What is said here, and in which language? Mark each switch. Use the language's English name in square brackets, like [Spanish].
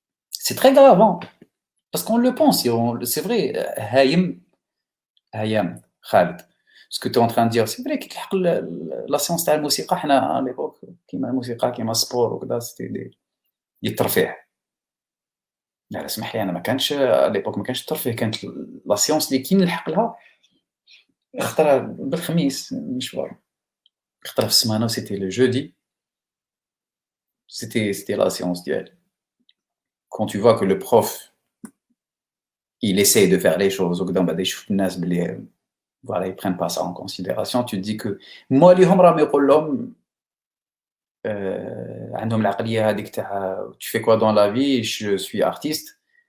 [French] C'est très grave, hein, parce qu'on le pense, c'est vrai. [Arabic] هايم خالد, [French] ce que tu es en train de dire, c'est vrai [Arabic] كي تلحق [French] la séance [Arabic] تاع الموسيقى حنا [French] à l'époque [Arabic] كيما الموسيقى كيما السبور وكذا [French] c'était [Arabic] دي الترفيه. لا اسمح لي انا ما كانش [French] à l'époque [Arabic] ما كانش الترفيه, كانت لا سيونس اللي كي نلحق لها خطره بالخميس مشوار, خطره في السمانه [French] c'était le jeudi, c'était la séance d'hier. Quand tu vois que le prof il essaye de faire les choses [Arabic] وكذا بعد يشوف الناس بلي [French] voilà ils prennent pas ça en considération, tu te dis que moi [Arabic] اليوم راهم يقول لهم عندهم العقليه هذيك تاع [French] tu fais quoi dans la vie, je suis artiste.